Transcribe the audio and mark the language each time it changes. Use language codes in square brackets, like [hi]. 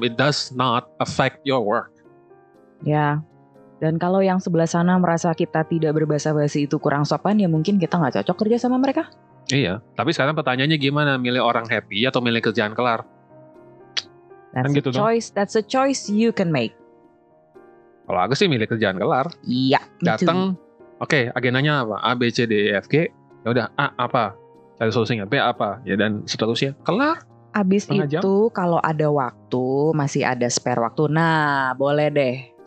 [en] It does not affect your work. [id] Ya. Dan kalau yang sebelah sana merasa kita tidak berbasa-basi itu kurang sopan, ya mungkin kita gak cocok kerja sama mereka. Iya, tapi sekarang pertanyaannya gimana? Milih orang happy atau milih kerjaan kelar? [en] That's a choice you can make. [id] Kalau aku sih milih kerjaan kelar. Iya. Datang, oke, agendanya apa? A, B, C, D, E, F, G. Ya udah, A apa? Cari solusinya. B apa? Ya dan seterusnya. Kelar. Abis itu kalau ada waktu, masih ada spare waktu. Nah, boleh deh.